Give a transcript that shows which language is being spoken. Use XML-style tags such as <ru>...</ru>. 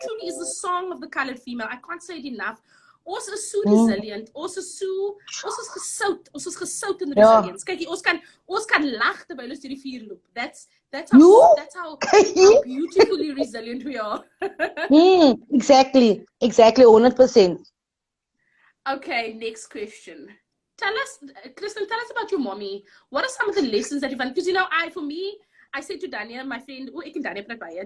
<en>Truly is the song of the colored female. I can't say it enough.</en> <af>Ons is so resilient. Ons is gesout. Ons is gesout in resilience. Kyk, ons kan lag terwyl ons deur die vuur loop.</af> <en>That's how beautifully resilient we are. Exactly 100%. Okay, next question. Chrislynn, tell us about your mommy. What are some of the lessons that you've learned? Because I said to Dania, my friend,</en> <af>ek en Dania praat baie.</af>